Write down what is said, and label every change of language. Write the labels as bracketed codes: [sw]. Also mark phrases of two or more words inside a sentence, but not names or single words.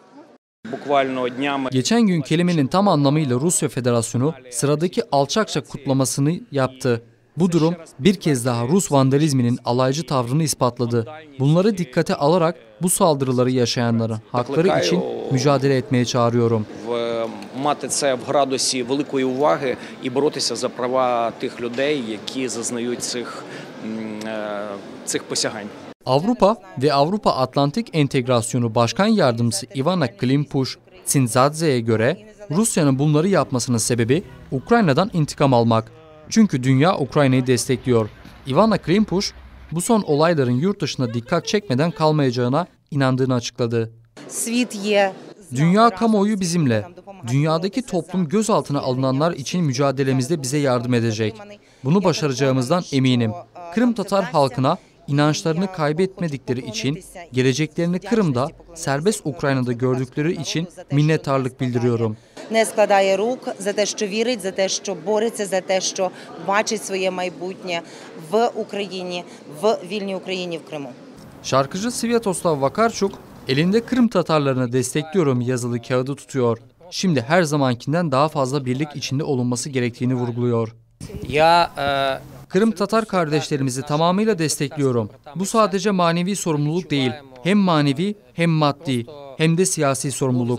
[tr] Geçen gün kelimenin tam anlamıyla Rusya Federasyonu sıradaki alçakça kutlamasını yaptı. Bu durum bir kez daha Rus vandalizminin alaycı tavrını ispatladı. Bunları dikkate alarak bu saldırıları yaşayanların hakları için mücadele etmeye çağırıyorum. [uk] Мати це в градусі великої уваги і боротися за права тих людей, які зазнають цих посягань. [tr] Avrupa ve Avrupa Atlantik Entegrasyonu Başkan Yardımcısı Ivana Klimpush-Tsindzadze'ye göre Rusya'nın bunları yapmasının sebebi Ukrayna'dan intikam almak. Çünkü dünya Ukrayna'yı destekliyor. Ivana Klimpush, bu son olayların yurt dışına dikkat çekmeden kalmayacağına inandığını açıkladı. Dünya kamuoyu bizimle. Dünyadaki toplum gözaltına alınanlar için mücadelemizde bize yardım edecek. Bunu başaracağımızdan eminim. Kırım Tatar halkına inançlarını kaybetmedikleri için, geleceklerini Kırım'da, serbest Ukrayna'da gördükleri için minnettarlık bildiriyorum. [uk] Не складає рук за те, що вірить, за те, що бореться, за те, що бачить своє майбутнє в Україні, в вільній Україні, в Криму. [tr] Şarkıcı Svyatoslav Vakarchuk, elinde Kırım Tatarlarını destekliyorum yazılı kağıdı tutuyor. Şimdi her zamankinden daha fazla birlik içinde olunması gerektiğini vurguluyor. Kırım Tatar kardeşlerimizi tamamıyla destekliyorum. Bu sadece manevi sorumluluk değil, hem manevi hem maddi hem de siyasi sorumluluk.